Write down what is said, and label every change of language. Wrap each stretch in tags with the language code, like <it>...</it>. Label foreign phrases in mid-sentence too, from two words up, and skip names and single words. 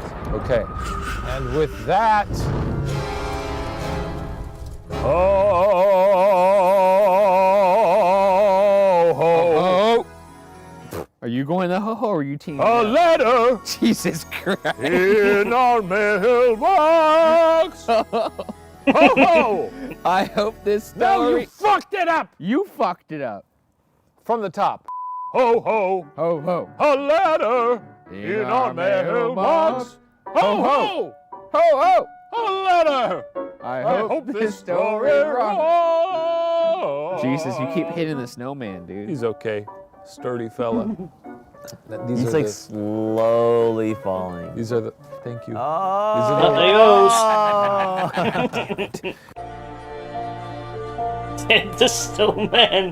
<en>Okay. And with that. Oh. Are you going the ho-ho or are you team? A letter Jesus Christ. in our mailbox. Ho ho! I hope this No, story. you fucked it up. You fucked it up. From the top. Ho ho! Ho ho. A letter in our mailbox. Ho ho! Ho ho. A letter. I I hope this story wrong. Jesus, you keep hitting the snowman, dude. He's okay. Sturdy fella. These He's are like the, slowly falling. these are the. Thank you. Oh. There he goes. The snowman.</en>